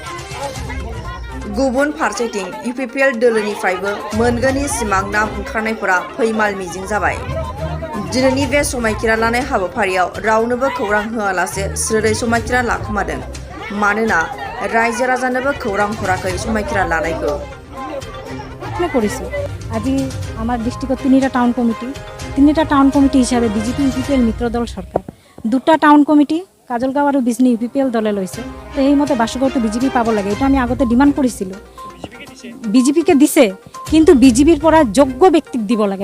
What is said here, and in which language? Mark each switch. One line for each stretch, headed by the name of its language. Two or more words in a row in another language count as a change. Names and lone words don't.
Bodo: गुबुन फारसेथिं इउपिपिएल दोलोनिफ्रायबो मोनगोननि सिमां ना बुंखारनायफोरा फैमाल मिजिं जाबाय। दिनैनि बे समायखिरा लानाय हाबाफारियाव रावनोबो खौरां होआलासे स्रोदै समायखिरा लाखोमादों। मानोना रायजो राजानोबो खौरां हराखै समायखिरा लानायखौ।
Assamese: আজি আমার ডিস্ট্রিক্টত তিনিটা টাউন কমিটি হিসাবে বিজেপি ইউপিপিএল মিত্র দল সরকার দুটা টাউন কমিটি কাজলগাঁও আর বিজনি ইউপিপিএল দলে লৈছে। তো সেই মতে বাসুগাঁওটো বিজেপি পাব লাগে, এটা আমি আগতে ডিমান্ড কৰিছিলোঁ। বিজেপিকে দিছে, কিন্তু বিজেপিৰ পৰা যোগ্য ব্যক্তিক দিব লাগে।